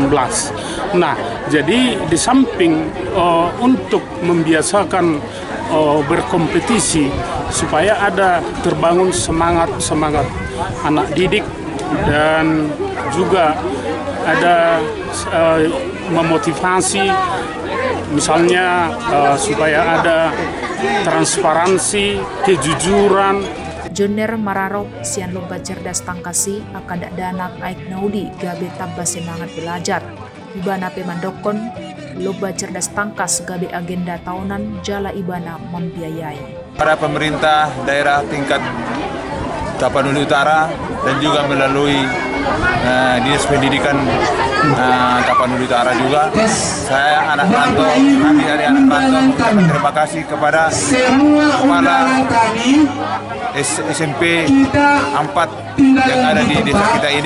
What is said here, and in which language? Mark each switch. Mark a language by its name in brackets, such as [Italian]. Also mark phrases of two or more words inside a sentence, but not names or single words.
[Indonesian] Nah, jadi di samping untuk membiasakan berkompetisi supaya ada terbangun semangat anak didik dan juga ada memotivasi misalnya supaya ada transparansi, kejujuran. [Batak Toba] Joner Mararop sian [Indonesian] lomba cerdas tangkasi [Batak Toba] akan danak Aik Nauli gabe [Indonesian] tambah semangat belajar. [Batak Toba] Ibana pemandokon [Indonesian] lomba cerdas tangkas [Batak Toba] gabe [Indonesian] agenda tahunan [Batak Toba] jala ibana membiayai. [Indonesian] Para pemerintah daerah tingkat Tapanuli Utara dan juga melalui Dinas Pendidikan Tapanuli Utara juga. Saya anak rantau, kami dari anak rantau terima kasih kepada kepala SMP 4 yang ada di desa kita ini.